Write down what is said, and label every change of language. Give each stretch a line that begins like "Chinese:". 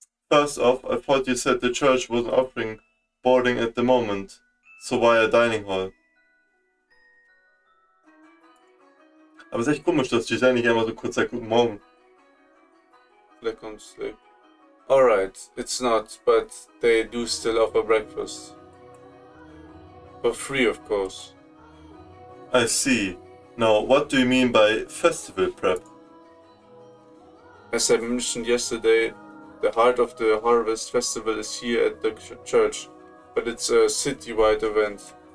English: First off, I thought you said the church wasn't offering boarding at the moment. So why a dining hall?
German: Aber es ist echt komisch, dass Giselle nicht einmal so kurz sagt, guten Morgen.
English: Black on sleep. Alright, it's not, but they do still offer breakfast. For free, of course. I see. Now, what do you mean by festival prep? As I mentioned yesterday, the heart of the Harvest Festival is here at the church, but it's a city-wide event.